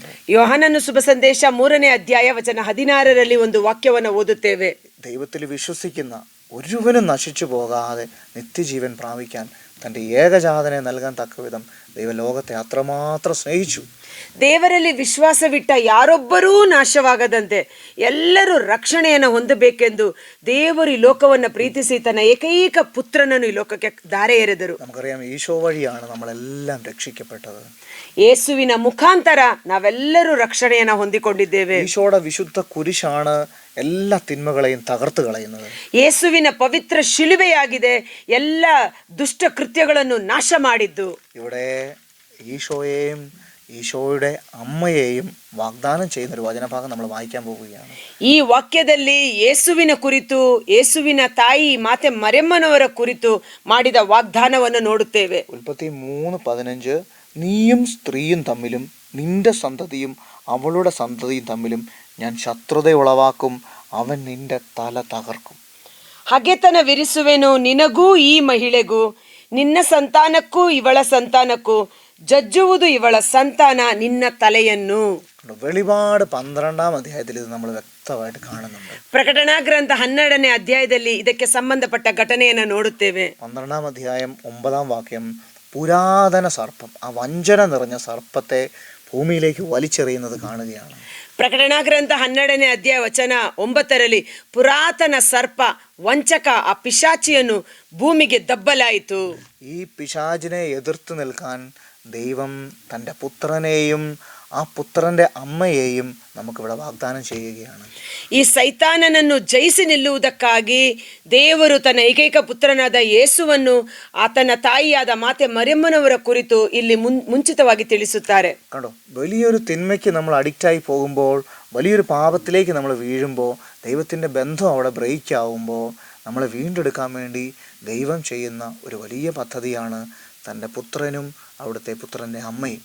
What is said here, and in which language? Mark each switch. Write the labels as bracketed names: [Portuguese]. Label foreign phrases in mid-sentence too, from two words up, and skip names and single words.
[Kannada] ಯೋಹಾನನ ಶುಭ ಸಂದೇಶ 3ನೇ ಅಧ್ಯಾಯ ವಚನ 16 ಒಂದು ವಾಕ್ಯವನ್ನು ಓದುತ್ತೇವೆ. [Malayalam] ദൈവത്തിൽ വിശ്വസിക്കുന്ന ഒരുവനും നശിച്ചു പോകാതെ നിത്യജീവൻ പ്രാപിക്കാൻ തൻ്റെ ഏകജാതനെ നൽകാൻ തക്കവിധം ദൈവ ലോകത്തെ അത്രമാത്രം സ്നേഹിച്ചു. [Kannada] ದೇವರಲ್ಲಿ ವಿಶ್ವಾಸವಿಟ್ಟ ಯಾರೊಬ್ಬರೂ ನಾಶವಾಗದಂತೆ ಎಲ್ಲರೂ ರಕ್ಷಣೆಯನ್ನು ಹೊಂದಬೇಕೆಂದು ದೇವರು ಈ ಲೋಕವನ್ನು ಪ್ರೀತಿಸಿ ತನ್ನ ಏಕೈಕ ಪುತ್ರನನ್ನು ಈ ಲೋಕಕ್ಕೆ ಧಾರೆ ಎರೆದರು. [Malayalam] നമുക്കറിയാം ഈശോ വഴിയാണ് നമ്മളെല്ലാം രക്ഷിക്കപ്പെട്ടത്. [Kannada] ಯೇಸುವಿನ ಮುಖಾಂತರ ನಾವೆಲ್ಲರೂ ರಕ್ಷಣೆಯನ್ನು ಹೊಂದಿಕೊಂಡಿದ್ದೇವೆ. [Malayalam] ഈശോയുടെ വിശുദ്ധ കുരിശാണ് എല്ലാ തിന്മകളെയും തകർത്ത് കളയുന്നത്. [Kannada] ಯೇಸುವಿನ ಪವಿತ್ರ ಶಿಲುಬೆಯಾಗಿದೆ ಎಲ್ಲ ದುಷ್ಟ ಕೃತ್ಯಗಳನ್ನು ನಾಶ ಮಾಡಿದ್ದು. [Malayalam] ഇവിടെ ഈശോയെയും ഈശോയുടെ അമ്മയെയും വാഗ്ദാനം ചെയ്യുന്നൊരു വചനഭാഗം നമ്മൾ വായിക്കാൻ പോവുകയാണ്. [Kannada] ಈ ವಾಕ್ಯದಲ್ಲಿ ಯೇಸುವಿನ ಕುರಿತು, ಯೇಸುವಿನ ತಾಯಿ ಮಾತೆ ಮರಿಯಮ್ಮನವರ ಕುರಿತು ಮಾಡಿದ ವಾಗ್ದಾನವನ್ನು ನೋಡುತ್ತೇವೆ. [Malayalam] ഉൽപ്പത്തി 3:15 നീയും സ്ത്രീയും തമ്മിലും നിന്റെ സന്തതിയും അവളുടെ സന്തതിയും തമ്മിലും ഞാൻ ശത്രുത ഉളവാക്കും, അവൻ നിന്റെ തല തകർക്കും. [Kannada] ಹಗೆತನ ವಿರಿಸುವೆನು ನಿನಗೂ ಈ ಮಹಿಳೆಗೂ, ನಿನ್ನ ಸಂತಾನಕ್ಕೂ ಇವಳ ಸಂತಾನಕ್ಕೂ, ಜಜ್ಜುವುದು ಇವಳ ಸಂತಾನ ನಿನ್ನ ತಲೆಯನ್ನು. [Malayalam] വെളിപാട് 12-ാം അധ്യായത്തിൽ ഇത് നമ്മൾ വ്യക്തമായിട്ട് കാണുന്നുണ്ട്. [Kannada] ಪ್ರಕಟಣಾ ಗ್ರಂಥ 12ನೇ ಅಧ್ಯಾಯದಲ್ಲಿ ಇದಕ್ಕೆ ಸಂಬಂಧಪಟ್ಟ ಘಟನೆಯನ್ನು ನೋಡುತ್ತೇವೆ. [Malayalam] 12-ാം അധ്യായം 9-ാം വാക്യം പുരാതന സർപ്പം, ആ വഞ്ചന നിറഞ്ഞ സർപ്പത്തെ ഭൂമിയിലേക്ക് വലിച്ചെറിയുന്നത് കാണുകയാണ്. [Kannada] ಪ್ರಕಟಣಾ ಗ್ರಂಥ 12ನೇ ಅಧ್ಯಾಯ ವಚನ 9 ಪುರಾತನ ಸರ್ಪ ವಂಚಕ ಆ ಪಿಶಾಚಿಯನ್ನು ಭೂಮಿಗೆ ದಬ್ಬಲಾಯಿತು. [Malayalam] ഈ പിശാചിനെ എതിർത്ത് നിൽക്കാൻ ദൈവം തൻ്റെ പുത്രനെയും ആ പുത്രൻ്റെ അമ്മയെയും നമുക്കിവിടെ വാഗ്ദാനം ചെയ്യുകയാണ്. [Kannada] ಈ ಸೈತಾನನನ್ನು ಜಯಿಸಿ ನಿಲ್ಲುವುದಕ್ಕಾಗಿ ದೇವರು ತನ್ನ ಏಕೈಕ ಪುತ್ರನಾದ ಯೇಸುವನ್ನು ಆತನ ತಾಯಿಯಾದ ಮಾತೆ ಮರಿಯಮ್ಮನವರ ಕುರಿತು ಇಲ್ಲಿ ಮುಂಚಿತವಾಗಿ ತಿಳಿಸುತ್ತಾರೆ. [Malayalam] കണ്ടോ, വലിയൊരു തിന്മയ്ക്ക് നമ്മൾ അഡിക്റ്റായി പോകുമ്പോൾ, വലിയൊരു പാപത്തിലേക്ക് നമ്മൾ വീഴുമ്പോൾ, ദൈവത്തിൻ്റെ ബന്ധം അവിടെ ബ്രേക്ക് ആവുമ്പോൾ നമ്മളെ വീണ്ടെടുക്കാൻ വേണ്ടി ദൈവം ചെയ്യുന്ന ഒരു വലിയ പദ്ധതിയാണ് തൻ്റെ പുത്രനും അവിടുത്തെ പുത്രൻ്റെ അമ്മയും.